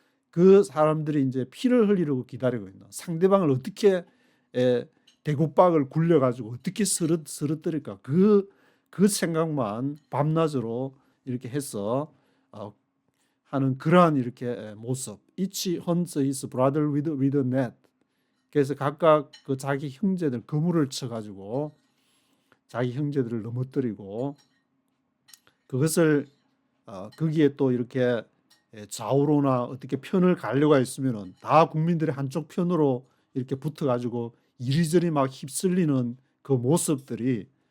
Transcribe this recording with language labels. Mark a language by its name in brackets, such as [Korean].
[Korean] 그 사람들이 이제 피를 흘리려고 기다리고 있는 상대방을 어떻게 대구박을 굴려가지고 어떻게 쓰러뜨릴까 그 생각만 밤낮으로 이렇게 해서 하는 그러한 이렇게 모습. [English] Each hunts his brother with a net. [Korean] 그래서 각각 그 자기 형제들 그물을 쳐가지고 자기 형제들을 넘어뜨리고 그것을 거기에 또 이렇게 좌우로나 어떻게 편을 가려고 했으면은 다 국민들이 한쪽 편으로 이렇게 붙어가지고 이리저리 막 휩쓸리는 그 모습들이